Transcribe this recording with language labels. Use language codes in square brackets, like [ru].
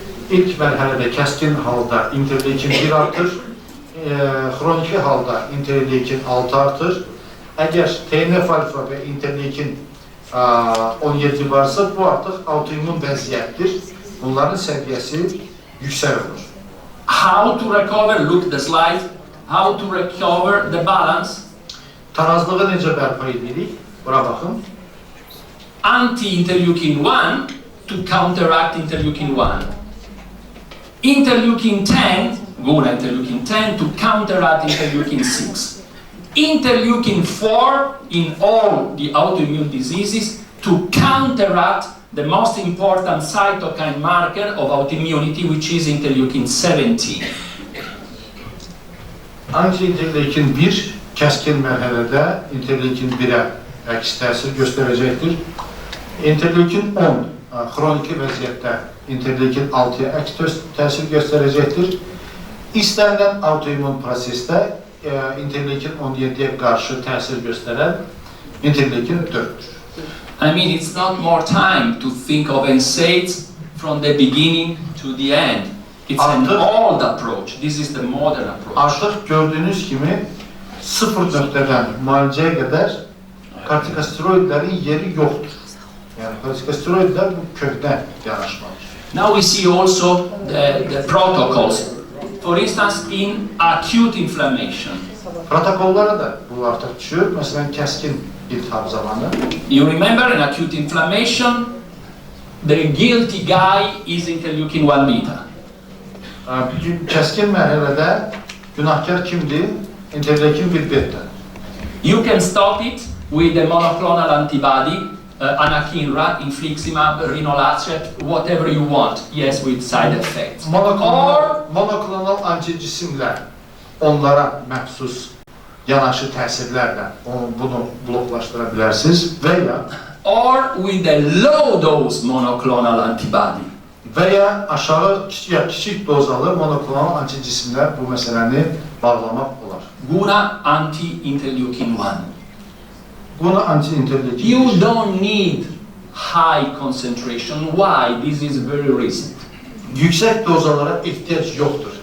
[az] İlk mərhələdə kəskin halda interleukin 1 artır, xroniki halda interleukin 6 artır. Əgər TNF-alfa və interleukin 17 varsa, bu artıq autoimmun vəziyyətdir. Bunların səviyyəsi yüksək olur. [en] How to recover, look the slide, how to recover the balance. [az] Tarazlığı necə bərpa edirik? Bura baxın. [en] Anti-interleukin-1 to counteract interleukin-1. Interleukin-10, GUNA interleukin-10 to counteract interleukin-6. Interleukin-4 in all the autoimmune diseases to counteract the most important cytokine marker of autoimmunity, which is interleukin-17. [az] Anti-interleukin 1 kəskin mərhələdə interleukin 1-ə əks təsir göstərəcəkdir. Interleukin 10 xroniki vəziyyətdə interleukin 6-ya əks təsir göstərəcəkdir. İstənilən autoimmun prosesdə interleukin 17-yə qarşı təsir göstərən interleukin 4-dür. [en] I mean, it's not more time to think of NSAIDs from the beginning to the end. It's an old approach. This is the modern approach. [az] Artıq gördüyünüz kimi 0 nöqtədən müalicəyə qədər kortikosteroidlərin yeri yoxdur. Yəni kortikosteroidlər bu kökdən yanaşmalıdır. [en] Now we see also the protocols. For instance, in acute inflammation. [az] Protokollara da bu artıq düşür. Məsələn, kəskin iltihab zamanı. [en] You remember in acute inflammation, the guilty guy is interleukin-1 beta. [az] Kəskin mərhələdə günahkar kimdir? İnteqrativ bir beta. [en] You can stop it with a monoclonal antibody, anakinra, infliximab, rinolazumab, whatever you want. Yes, with side effects. [az] Monoklonal anticismlə onlara məxsus yanaşı təsirlərlə bunu bloklaşdıra bilərsiniz və ya [en] or with a low dose monoclonal antibody. [az] və ya aşağı kiçik dozalı monoklonal anticismlə bu məsələni bağlamaq olar. [en] GUNA anti-interleukin 1. [az] GUNA anti-interleukin. [en] You don't need high concentration. Why? This is very recent. [az] Yüksək dozalara ehtiyac yoxdur.